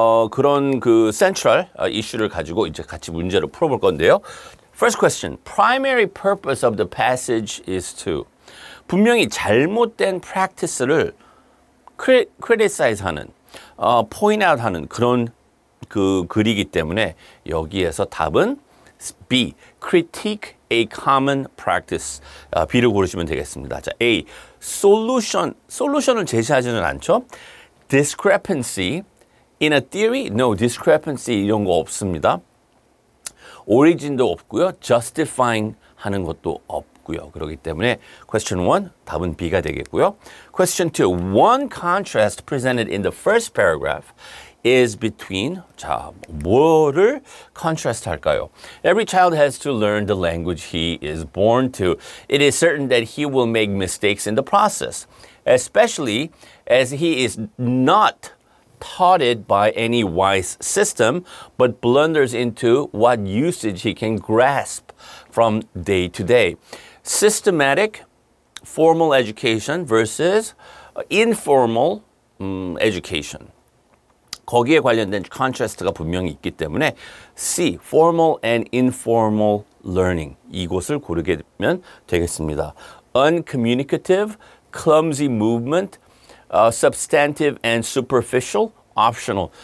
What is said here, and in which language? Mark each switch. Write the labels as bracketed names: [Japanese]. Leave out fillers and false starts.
[Korean] 그런 그 central 이슈를 가지고 이제 같이 문제를 풀어볼 건데요. [English] First question. Primary purpose of the passage is to. [Korean] 분명히 잘못된 practice를 criticize 하는, point out 하는 그런 그 글이기 때문에 여기에서 답은 B. [English] Critique a common practice. [Korean] B를 고르시면 되겠습니다. 자, A. solution을 제시하지는 않죠. [English] discrepancy in a theory? [Korean] No, discrepancy 이런 거 없습니다. origin도 없고요. justifying 하는 것도 없고요. 그렇기 때문에 question 1 답은 B가 되겠고요. [English] question 2 one contrast presented in the first paragraph is between [Korean] 자, 뭐를 contrast 할까요? [English] Every child has to learn the language he is born to. It is certain that he will make mistakes in the process. Especially as he is not taught it by any wise system, but blunders into what usage he can grasp from day to day. Systematic formal education versus informal education. [Korean] 거기에 관련된 contrast가 분명히 있기 때문에 C, [English] formal and informal learning. [Korean] 이곳을 고르게 되면 되겠습니다. [English] Uncommunicative, clumsy movement, substantive and superficial, optional.